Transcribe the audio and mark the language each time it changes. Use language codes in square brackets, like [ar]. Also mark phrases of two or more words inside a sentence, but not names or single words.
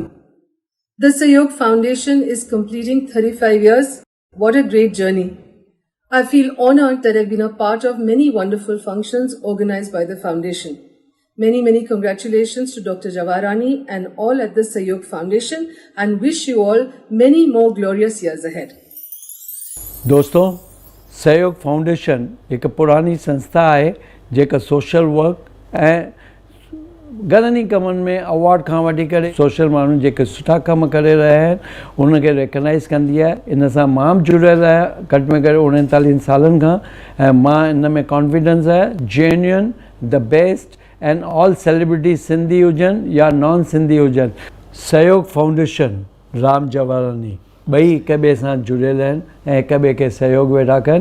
[en] The Sahyog Foundation is completing 35 years. What a great journey. I feel honored that I've been a part of many wonderful functions organized by the foundation. Many congratulations to Dr. Javaharani and all at the Sahyog Foundation, and wish you all many more glorious years ahead. [sd] दोस्तों, सहयोग फाउंडेशन एक पुरानी संस्था है जेका [en] social work [sd] ऐं घणनि ई कमनि में अवॉर्ड खां वठी करे सोशल माण्हू जेके सुठा कम करे रहिया आहिनि उनखे रिकग्नाइज़ कंदी आहे। इन सां मां बि जुड़ियल आहियां घटि में घटि 39 सालनि खां, ऐं मां इन में कॉन्फिडेंस आहे [en] genuine the best and all celebrity [sd] सिंधी हुजनि या नॉन सिंधी हुजनि, सहयोग फाउंडेशन राम जवाहरानी ॿई हिक ॿिए सां जुड़ियल आहिनि ऐं हिक ॿिए खे सहयोग वेठा कनि।